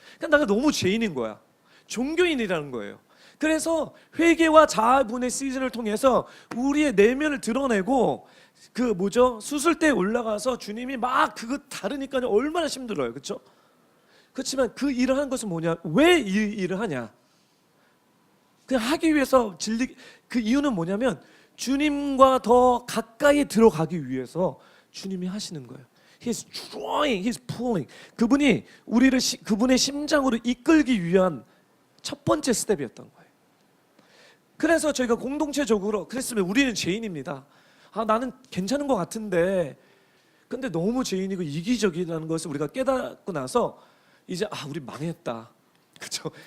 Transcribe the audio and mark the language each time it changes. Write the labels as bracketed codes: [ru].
[ko] 그러니까 내가 너무 죄인인 거야, 종교인이라는 거예요. 그래서 회개와 자아분의 시즌을 통해서 우리의 내면을 드러내고 수술대에 올라가서 주님이 막 그거 다르니까 얼마나 힘들어요, 그렇죠? 그렇지만 그 일을 하는 것은 뭐냐? 왜 이 일을 하냐? 그냥 하기 위해서 그 이유는 뭐냐면 주님과 더 가까이 들어가기 위해서 주님이 하시는 거예요. [en] He's drawing, He's pulling. [ko] 그분이 우리를 그분의 심장으로 이끌기 위한 첫 번째 스텝이었던 거예요. 그래서 저희가 공동체적으로 그랬으면 우리는 죄인입니다. 나는 괜찮은 것 같은데, 근데 너무 죄인이고 이기적이라는 것을 우리가 깨닫고 나서 이제 우리 망했다, 그렇죠?